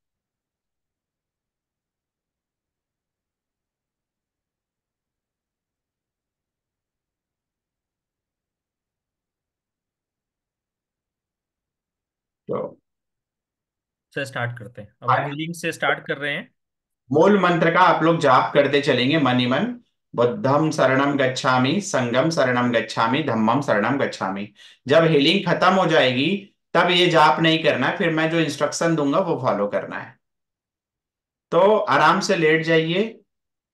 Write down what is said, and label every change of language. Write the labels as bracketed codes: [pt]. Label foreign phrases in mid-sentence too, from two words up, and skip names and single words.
[hi] तो सर स्टार्ट करते हैं, अब हम हीलिंग से स्टार्ट कर रहे हैं। मूल मंत्र का आप लोग जाप करते चलेंगे मन ही मन। [pi] बुद्धम शरणम गच्छामि, संगम शरणम गच्छामि, धम्मम शरणम गच्छामि। [hi] जब हीलिंग खत्म हो जाएगी तब ये जाप नहीं करना है, फिर मैं जो इंस्ट्रक्शन दूंगा वो फॉलो करना है। तो आराम से लेट जाइए,